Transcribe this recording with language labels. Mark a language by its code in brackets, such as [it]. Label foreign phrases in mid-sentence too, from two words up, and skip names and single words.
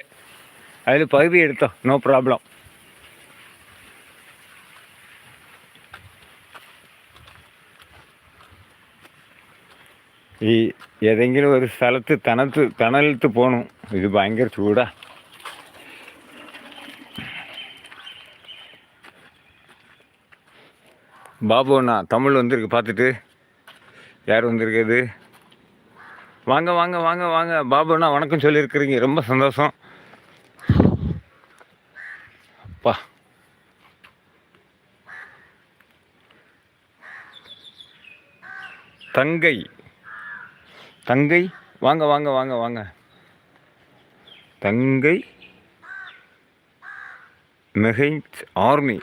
[ml] അതിൽ പകുതി എടുത്തോ, [en] no problem. [ml] ഈ ഏതെങ്കിലും ഒരു സ്ഥലത്ത് തണലത്ത് പോകണം. ഇത് ഭയങ്കര ചൂടാ. [ta] பாபு அண்ணா தமிழ் வந்திருக்கு, பார்த்துட்டு யார் வந்திருக்குது? வாங்க வாங்க வாங்க வாங்க பாபு அண்ணா, வணக்கம் சொல்லியிருக்கிறீங்க, ரொம்ப சந்தோஷம். அப்பா தங்கை தங்கை வாங்க வாங்க வாங்க வாங்க தங்கை மெஹைன்ஸ் ஆர்மி.